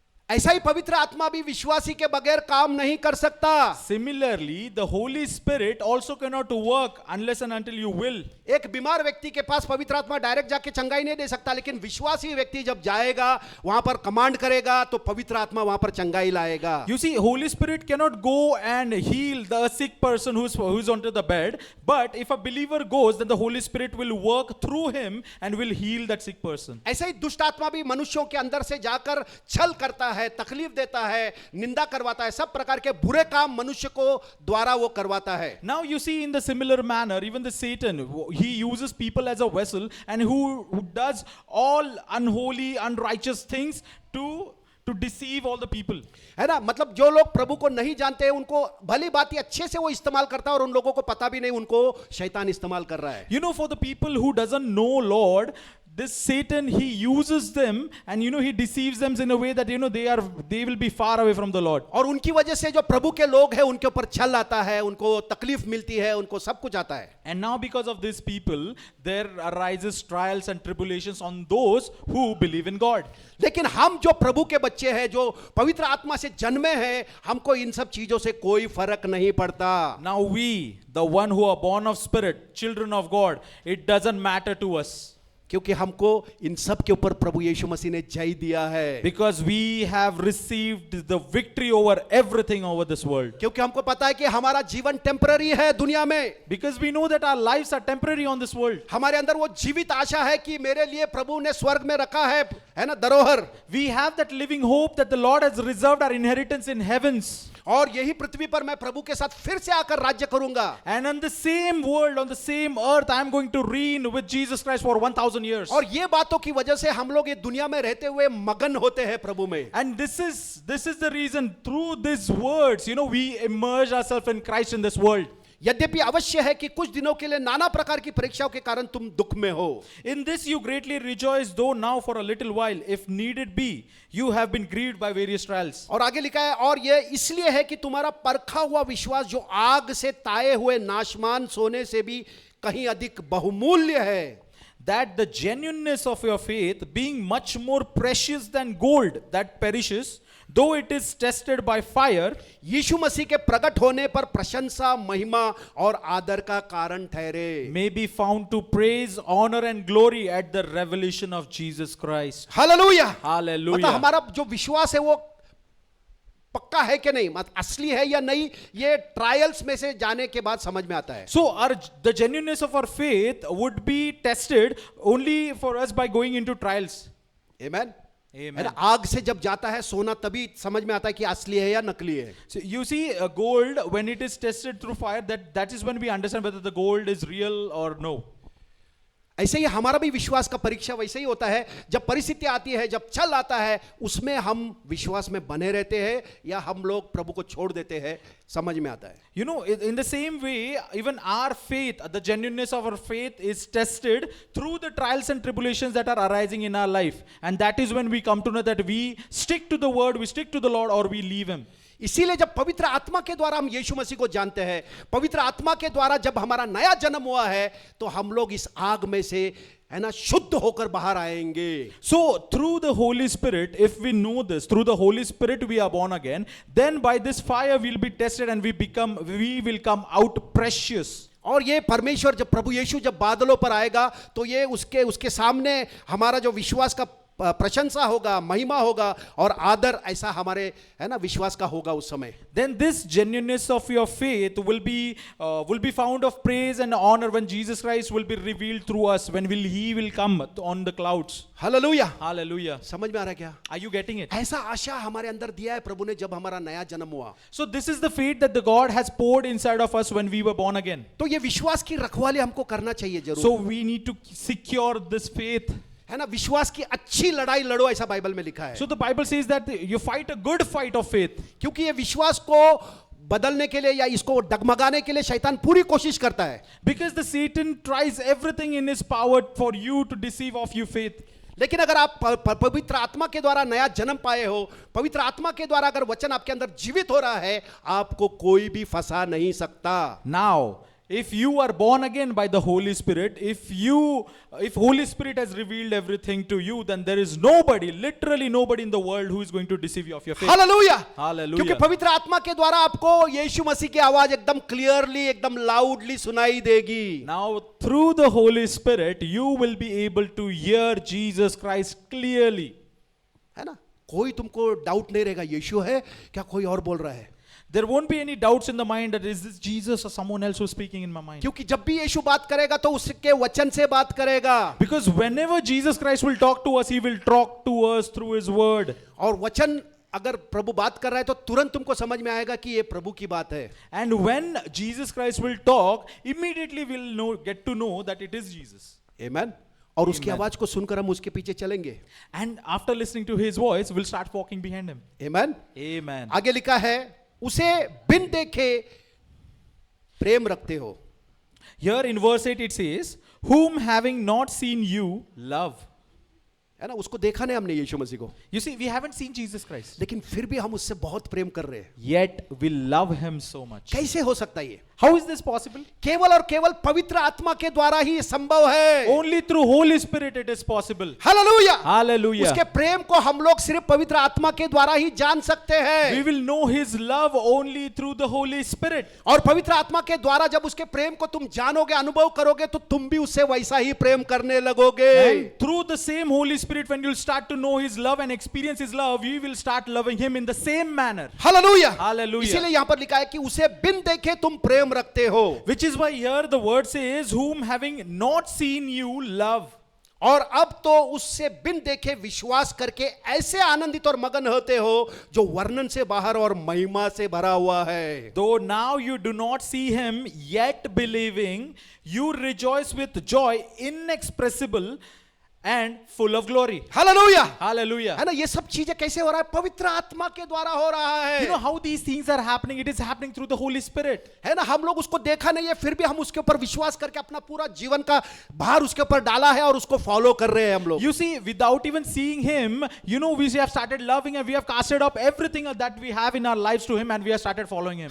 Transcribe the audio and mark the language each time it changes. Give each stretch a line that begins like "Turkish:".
Hindi: ऐसा ही पवित्र आत्मा भी विश्वासी के बगैर काम नहीं कर सकता.
English: Similarly, the Holy Spirit also cannot to work unless and until you will.
Hindi: एक बीमार व्यक्ति के पास पवित्र आत्मा डायरेक्ट जाके चंगाई नहीं दे सकता, लेकिन विश्वासी व्यक्ति जब जाएगा वहां पर कमांड करेगा तो पवित्र आत्मा वहां पर चंगाई लाएगा.
English: You see, Holy Spirit cannot go and heal the sick person who's onto the bed, but if a believer goes, then the Holy Spirit will work through him and will heal that sick person.
Hindi: ऐसे ही दुष्ट आत्मा भी मनुष्यों के अंदर से जाकर छल करता है, तकलीफ देता है, निंदा करवाता है, सब प्रकार के बुरे काम मनुष्य को द्वारा वो करवाता है.
English: Now you see, in the similar manner, even the Satan, he uses people as a vessel, and who does all unholy, unrighteous things to deceive all the people.
Hindi: है ना. मतलब जो लोग प्रभु को नहीं जानते हैं उनको भली बात अच्छे से वो इस्तेमाल करता है और उन लोगों को पता भी नहीं उनको शैतान इस्तेमाल कर रहा है.
English: For the people who doesn't know Lord, this Satan, he uses them, and he deceives them in a way that they will be far away from the Lord.
Hindi: और उनकी वजह से जो प्रभु के लोग हैं उनके ऊपर छल आता है, उनको तकलीफ मिलती है, उनको सब कुछ आता है.
English: And now because of these people, there arises trials and tribulations on those who believe in God.
Hindi: लेकिन हम जो प्रभु के बच्चे हैं, जो पवित्र आत्मा से जन्मे हैं, हमको इन सब चीजों से कोई फर्क नहीं पड़ता.
English: Now we, the one who are born of spirit, children of God, it doesn't matter to us.
Hindi: क्योंकि हमको इन सब के ऊपर प्रभु यीशु मसीह ने जय दिया है.
English: Because we have received the victory over everything over this world.
Hindi: क्योंकि हमको पता है कि हमारा जीवन टेम्पररी है दुनिया में.
English: Because we know that our lives are temporary on this world.
Hindi: हमारे अंदर वो जीवित आशा है कि मेरे लिए प्रभु ने स्वर्ग में रखा है ना, धरोहर.
English: We have that living hope that the Lord has reserved our inheritance in heavens.
Hindi: और यही पृथ्वी पर मैं प्रभु के साथ फिर से आकर राज्य करूंगा.
English: And on the same world, on the same earth, I am going to reign with Jesus Christ for 1000 years.
Hindi: और ये बातों की वजह से हम लोग ये दुनिया में रहते हुए मगन होते हैं प्रभु में.
English: And this is the reason, through these words, we immerse ourselves in Christ in this world.
Hindi: यद्यपि अवश्य है कि कुछ दिनों के लिए नाना प्रकार की परीक्षाओं के कारण तुम दुख में हो.
English: In this you greatly rejoice, though now for a little while, if needed be, you have been grieved by various trials.
Hindi: और आगे लिखा है, और ये इसलिए है कि तुम्हारा परखा हुआ विश्वास जो आग से ताए हुए नाशमान सोने से भी कहीं अधिक बहुमूल्य है.
English: That the genuineness of your faith, being much more precious than gold that perishes, though it is tested by fire,
Hindi: यीशु मसीह के प्रकट होने पर प्रशंसा, महिमा और आदर का कारण ठहरे.
English: may be found to praise, honor and glory at the revelation of Jesus Christ.
Hindi: Hallelujah.
English: Hallelujah.
Hindi: मतलब हमारा जो विश्वास है वो पक्का है कि नहीं, मतलब असली है या नहीं, ये ट्रायल्स में से जाने के बाद समझ में आता है.
English: So the genuineness of our faith would be tested only for us by going into trials.
Hindi: Amen.
English: Amen.
Hindi: आग से जब जाता है सोना तभी समझ में आता है कि असली है या नकली है.
English: So you see, gold, when it is tested through fire, that is when we understand whether the gold is real or no.
Hindi: ऐसे ही हमारा भी विश्वास का परीक्षा वैसे ही होता है. जब परिस्थिति आती है, जब छल आता है, उसमें हम विश्वास में बने रहते हैं या हम लोग प्रभु को छोड़ देते हैं, समझ में आता है.
English: In the same way, even our faith, the genuineness of our faith is tested through the trials and tribulations that are arising in our life. And that is when we come to know that we stick to the word, we stick to the Lord, or we leave him.
Hindi: इसीलिए जब पवित्र आत्मा के द्वारा हम यीशु मसीह को जानते हैं, पवित्र आत्मा के द्वारा जब हमारा नया जन्म हुआ है, तो हम लोग इस आग में से है ना शुद्ध होकर बाहर आएंगे.
English: So through the Holy Spirit, if we know this, through the Holy Spirit we are born again, then by this fire we'll be tested and we will come out precious.
Hindi: और ये परमेश्वर जब प्रभु यीशु जब बादलों पर आएगा तो ये उसके सामने हमारा जो विश्वास का प्रशंसा होगा, महिमा होगा और आदर ऐसा हमारे है ना विश्वास का होगा उस समय.
English: Then this genuineness of your faith will be found of praise and honor when Jesus Christ will be revealed through us, when he will come on the clouds.
Hindi: Hallelujah.
English: Hallelujah.
Hindi: समझ में आ रहा है क्या?
English: Are you getting it?
Hindi: ऐसा आशा हमारे अंदर दिया है प्रभु ने जब हमारा नया जन्म हुआ.
English: So this is the faith that the God has poured inside of us when we were born again.
Hindi: तो ये विश्वास की रखवाली हमको करना चाहिए जरूर.
English: So we need to secure this faith.
Hindi: है ना, विश्वास की अच्छी लड़ाई लड़ो ऐसा बाइबल में लिखा है.
English: So the Bible says that you fight a good fight of faith.
Hindi: क्योंकि ये विश्वास को बदलने के लिए या इसको डगमगाने के लिए शैतान पूरी कोशिश करता है।
English: Because the Satan tries everything in his power for you to deceive of your faith.
Hindi: लेकिन अगर आप पवित्र आत्मा के द्वारा नया जन्म पाए हो, पवित्र आत्मा के द्वारा अगर वचन आपके अंदर जीवित हो रहा है, आपको कोई भी फंसा नहीं सकता।
English: Now, if you are born again by the Holy Spirit, if Holy Spirit has revealed everything to you, then there is nobody, literally nobody in the world who is going to deceive you of your faith.
Hindi: Hallelujah,
English: Hallelujah.
Hindi: क्योंकि पवित्र आत्मा के द्वारा आपको यीशु मसीह की आवाज एकदम clearly, एकदम लाउडली सुनाई देगी।
English: Now, through the Holy Spirit, you will be able to hear Jesus Christ clearly.
Hindi: है ना, कोई तुमको डाउट नहीं रहेगा, यीशु है क्या कोई और बोल रहा है।
English: There won't be any doubts in the mind that is this Jesus or someone else who's speaking in my mind.
Hindi: क्योंकि जब भी यीशु बात करेगा तो उसके वचन से बात करेगा,
English: Because whenever Jesus Christ will talk to us, he will talk to us through his word.
Hindi: और वचन अगर प्रभु बात कर रहा है तो तुरंत तुमको समझ में आएगा कि ये प्रभु की बात है।
English: And when Jesus Christ will talk, immediately we'll get to know that it is Jesus.
Hindi: आमेन। और उसकी
English: Amen.
Hindi: आवाज को सुनकर हम उसके पीछे चलेंगे।
English: And after listening to his voice, we'll start walking behind him.
Hindi: Amen.
English: Amen.
Hindi: आगे लिखा है, उसे बिन देखे प्रेम रखते हो।
English: Here in verse 8 it says, whom having not seen you love.
Hindi: है ना, उसको देखा नहीं हमने यीशु मसीह को,
English: You see, we haven't seen Jesus Christ.
Hindi: लेकिन फिर भी हम उससे बहुत प्रेम कर रहे हैं।
English: Yet we love him so much.
Hindi: कैसे हो सकता है ये?
English: How is this possible?
Hindi: केवल और केवल पवित्र आत्मा के द्वारा ही संभव है।
English: Only through Holy Spirit it is possible.
Hindi: Hallelujah,
English: Hallelujah.
Hindi: उसके प्रेम को हम लोग सिर्फ पवित्र आत्मा के द्वारा ही जान सकते
English: We
Hindi: हैं।
English: will know his love only through the Holy Spirit.
Hindi: और पवित्र आत्मा के द्वारा जब उसके प्रेम को तुम जानोगे, अनुभव करोगे, तो तुम भी उससे वैसा ही प्रेम करने लगोगे।
English: And through the same Holy Spirit, when you'll start to know his love and experience his love, you will start loving him in the same manner.
Hindi: Hallelujah,
English: Hallelujah.
Hindi: इसीलिए यहां पर लिखा है कि उसे बिन देखे तुम प्रेम रखते हो।
English: Which is why here the word says, whom having not seen you love.
Hindi: और अब तो उससे बिन देखे विश्वास करके ऐसे आनंदित और मगन होते हो जो वर्णन से बाहर और महिमा से भरा हुआ है।
English: Though now you do not see him, yet believing, you rejoice with joy inexpressible and full of glory.
Hindi: Hallelujah,
English: Hallelujah.
Hindi: है ना, ये सब चीजें कैसे हो रहा है? पवित्र आत्मा के द्वारा हो रहा है।
English: You know how these things are happening? It is happening through the Holy Spirit.
Hindi: है ना, हम लोग उसको देखा नहीं है, फिर भी हम उसके ऊपर विश्वास करके अपना पूरा जीवन का भार उसके ऊपर डाला है और उसको फॉलो कर रहे हैं हम लोग।
English: You see, without even seeing him, you know, we have started loving and we have casted up everything that we have in our lives to him and we have started following him.